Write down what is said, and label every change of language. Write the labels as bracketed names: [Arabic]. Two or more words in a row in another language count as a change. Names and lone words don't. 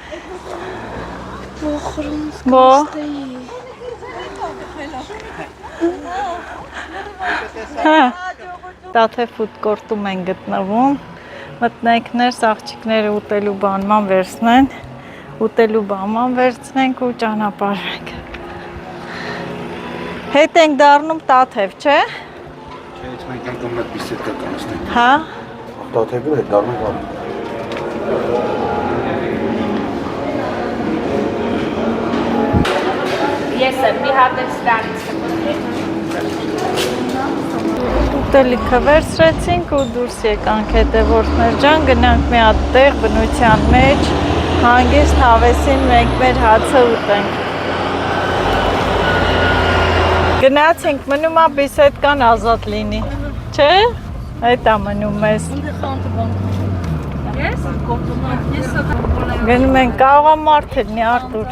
[Armenian] Բո։ Տաթե [English] food court [Armenian] են գտնվում, մտնենք ներս աղջիկները ուտելու բանման վերցնեն, ուտելու բանման վերցնենք ու ճանապարհենք։ Հետ ենք դառնում Տաթև, չէ։ Չէ, ես մենք անգամ մեկ բիսեդկա կանցնենք։ Հա։ Տաթևը հետ դառնանք ալ։ [English] Yes, sir. We have the stands. [Armenian] Ուտելիքը վերցրեցինք ու դուրս եկանք հետևորդներ ջան, գնանք մի հատ տեղ բնության մեջ, հանգիստ հավեսին մենք մեր հացը ուտենք։ Գնացինք, մնում է բիսեդկան ազատ լինի, չէ՞։ Այդ է մնում մեզ։ Գնում ենք, կարող է մարդ լինի, Արտուր։